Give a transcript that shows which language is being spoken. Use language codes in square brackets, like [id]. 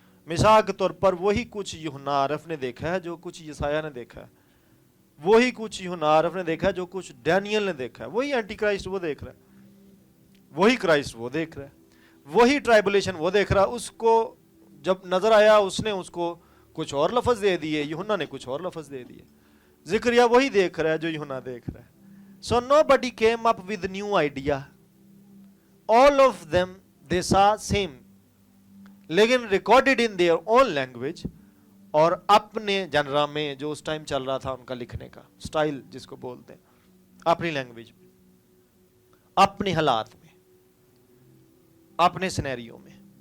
[ur] مثال کے طور پر وہی کچھ یوحنا عارف نے دیکھا ہے جو کچھ یسایہ نے دیکھا ہے, وہی کچھ یوحنا عارف نے دیکھا ہے جو کچھ ڈینیل نے دیکھا ہے, وہی اینٹی کرائسٹ وہ دیکھ رہا ہے, وہی کرائسٹ وہ دیکھ رہا ہے, وہی ٹرائبولیشن وہ دیکھ رہا ہے. اس کو جب نظر آیا اس نے اس کو کچھ اور لفظ دے دیے, یوحنا نے کچھ اور لفظ دے دیے. زکریہ وہی دیکھ رہا ہے جو یوحنا دیکھ رہا ہے. [en] So nobody came up with new idea. All of them they saw same, [ur] لیکن [en] recorded in their own language, [ur] اور اپنے جنرا میں جو اس ٹائم چل رہا تھا ان کا لکھنے کا سٹائل جس کو بولتے ہیں, اپنی لینگویج میں, اپنے حالات میں, اپنے سینیریو میں.